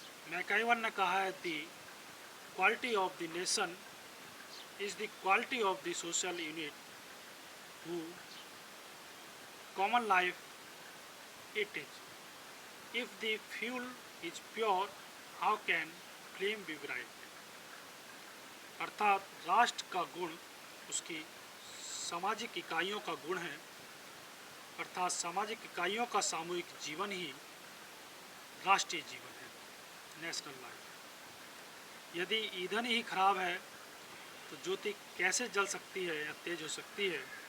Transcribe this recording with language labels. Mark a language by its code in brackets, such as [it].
[hi] MacIver ने कहा है, [en] The quality of the nation is the quality of the social unit who common life it is. If the fuel is pure, how can flame be bright? [hi] अर्थात राष्ट्र का गुण उसकी सामाजिक इकाइयों का गुण है। अर्थात सामाजिक इकाइयों का सामूहिक जीवन ही राष्ट्रीय जीवन है, नेशनल लाइफ। यदि ईंधन ही खराब है तो ज्योति कैसे जल सकती है या तेज हो सकती है।